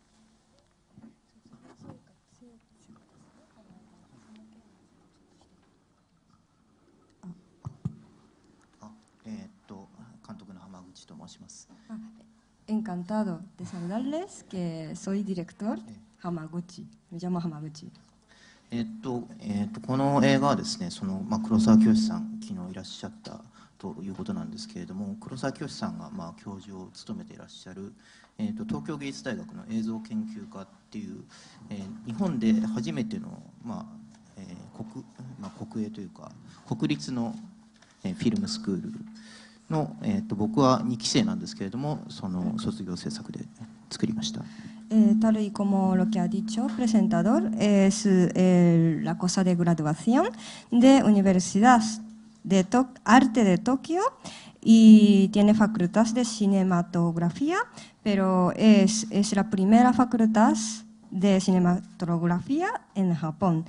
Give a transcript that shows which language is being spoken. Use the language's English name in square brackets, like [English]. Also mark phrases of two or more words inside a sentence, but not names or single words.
[Spanish] Encantado de saludarles, que soy director Hamaguchi. Me llamo Hamaguchi. [Japanese] この映画はですね、黒沢清さん、昨日いらっしゃったということなんですけれども、黒沢清さんが教授を務めていらっしゃる、東京芸術大学の映像研究科っていう、日本で初めての、国営というか国立の、フィルムスクールの、僕は2期生なんですけれども、その卒業制作で作りました。 [Spanish] Tal y como lo que ha dicho el presentador, es la cosa de graduación de Universidad de Arte de Tokio y tiene facultad de cinematografía, pero es la primera facultad de cinematografía en Japón.